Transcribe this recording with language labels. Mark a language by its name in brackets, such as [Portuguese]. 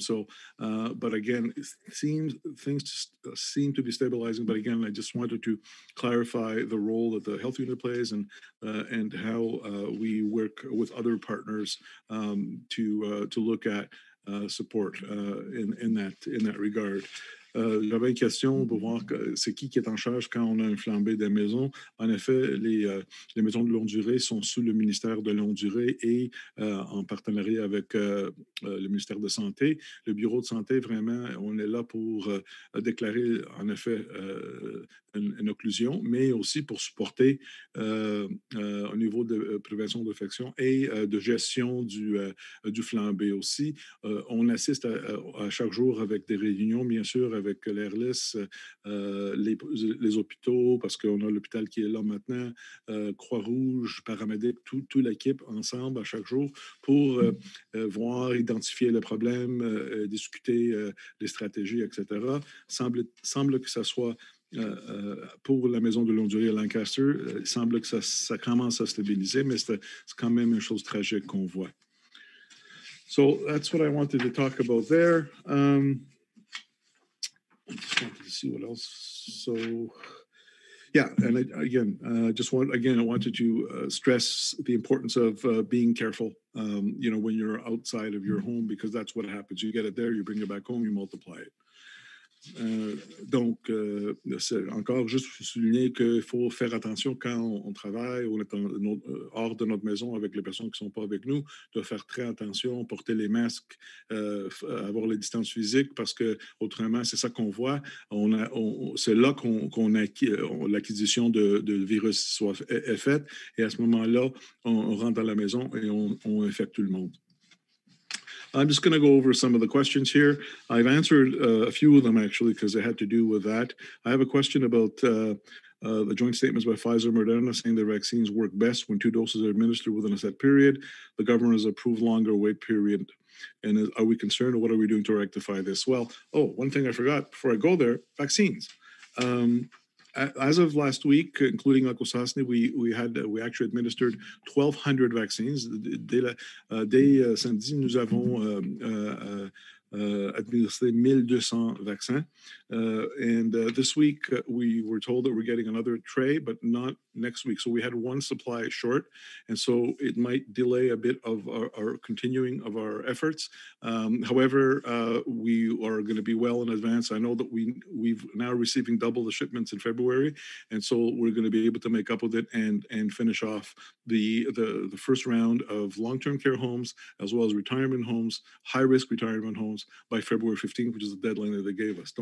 [English] So, but again, things seem to be stabilizing. But again, I just wanted to clarify the role that the health unit plays and how we work with other partners to look at support in that regard. [French] J'avais une question pour voir c'est qui est en charge quand on a un flambée des maisons. En effet, les maisons de longue durée sont sous le ministère de longue durée et en partenariat avec le ministère de Santé. Le bureau de santé, vraiment, on est là pour déclarer, en effet, une occlusion, mais aussi pour supporter au niveau de prévention d'infection et de gestion du flambé aussi. On assiste à chaque jour avec des réunions, bien sûr, avec l'ARLIS, les hôpitaux, parce qu'on a l'hôpital qui est là maintenant, Croix-Rouge, paramédic, toute l'équipe ensemble à chaque jour pour voir, identifier le problème, discuter des stratégies, etc. Semble que ça soit pour la maison de longue durée à Lancaster, il semble que ça commence à stabiliser, mais c'est quand même une chose tragique qu'on voit. [English] So that's what I wanted to talk about there. I just wanted to see what else. So, yeah, and I wanted to stress the importance of being careful, when you're outside of your home, because that's what happens. You get it there, you bring it back home, you multiply it. [French] Donc, c'est encore juste souligner qu'il faut faire attention quand on travaille, on est hors de notre maison avec les personnes qui ne sont pas avec nous, de faire très attention, porter les masques, avoir les distances physiques, parce que autrement, c'est ça qu'on voit. C'est là qu'on l'acquisition de virus est faite, et à ce moment-là, on rentre dans la maison et on infecte tout le monde. [English] I'm just going to go over some of the questions here. I've answered a few of them, actually, because they had to do with that. I have a question about the joint statements by Pfizer and Moderna saying their vaccines work best when 2 doses are administered within a set period. The government has approved longer wait period. And are we concerned, or what are we doing to rectify this? Well, one thing I forgot before I go there, vaccines. As of last week, including Akwesasne, we actually administered 1,200 vaccines. [French] Dès samedi, nous avons administré 1,200 vaccins. [English] And this week, we were told that we're getting another tray, but not next week. So we had one supply short, and so it might delay a bit of our continuing of our efforts. However, we are going to be well in advance. I know that we've now receiving double the shipments in February, and so we're going to be able to make up with it and finish off the first round of long-term care homes as well as retirement homes, high-risk retirement homes by February 15th, which is the deadline that they gave us.